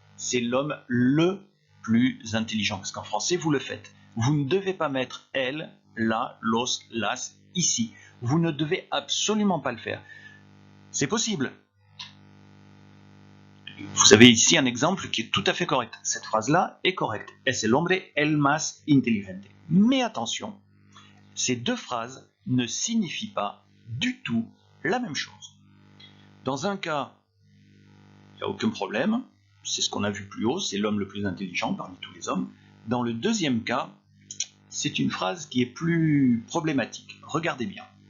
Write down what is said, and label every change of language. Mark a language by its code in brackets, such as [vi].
[fr] C'est l'homme le plus intelligent, parce qu'en français, vous le faites. Vous ne devez pas mettre el, la, los, las, ici. Vous ne devez absolument pas le faire. C'est possible. Vous avez ici un exemple qui est tout à fait correct. Cette phrase-là est correcte. [es] Es el hombre el más inteligente. [fr] Mais attention, ces deux phrases ne signifient pas du tout la même chose. Dans un cas, il n'y a aucun problème. C'est ce qu'on a vu plus haut, c'est l'homme le plus intelligent parmi tous les hommes. Dans le deuxième cas, c'est une phrase qui est plus problématique. Regardez bien.